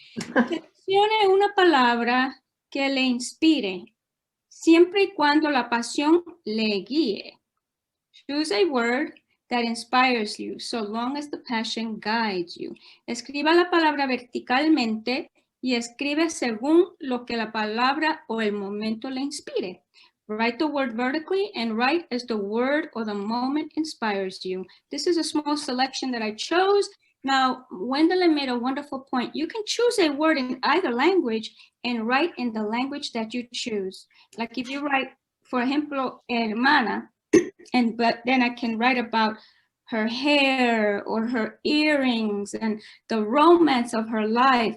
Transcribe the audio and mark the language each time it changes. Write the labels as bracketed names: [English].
[Spanish] Seleccione una palabra que le inspire, siempre y cuando la pasión le guíe. [English] Choose a word that inspires you, so long as the passion guides you. [Spanish] Escriba la palabra verticalmente y escribe según lo que la palabra o el momento le inspire. [English] Write the word vertically and write as the word or the moment inspires you. This is a small selection that I chose. Now, Wendelin made a wonderful point. You can choose a word in either language and write in the language that you choose. Like if you write, for ejemplo, hermana, but then I can write about her hair or her earrings and the romance of her life.